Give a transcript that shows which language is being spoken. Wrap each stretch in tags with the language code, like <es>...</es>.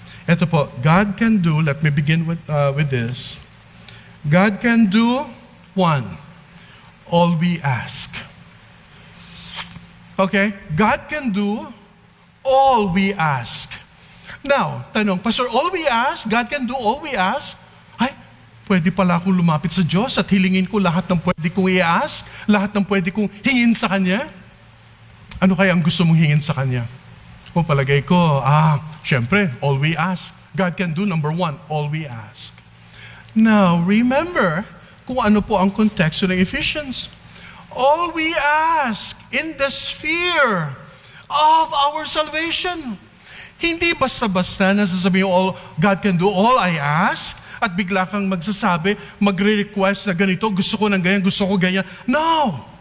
<tl>Ito po,</tl> <en>God can do, let me begin with this. God can do, one, all we ask. Okay? God can do all we ask. Now, tanong, Pastor, all we ask, God can do all we ask?</en> <tl>Ay, pwede pala akong lumapit sa Diyos at hilingin ko lahat ng pwede kong i-ask, lahat ng pwede kong hingin sa Kanya? Ano kaya ang gusto mong hingin sa Kanya? O palagay ko, syempre, all we ask.</tl> <en>God can do, number one, all we ask. Now, remember</en> <tl>kung ano po ang konteksto ng</tl> <en>Ephesians. All we ask in the sphere of our salvation.</en> <tl>Hindi basta-basta na sasabihin,</tl> <en>God can do all I ask,</en> <tl>at bigla kang magsasabi, magre-request na ganito, gusto ko ng ganyan, gusto ko ganyan. No!</tl>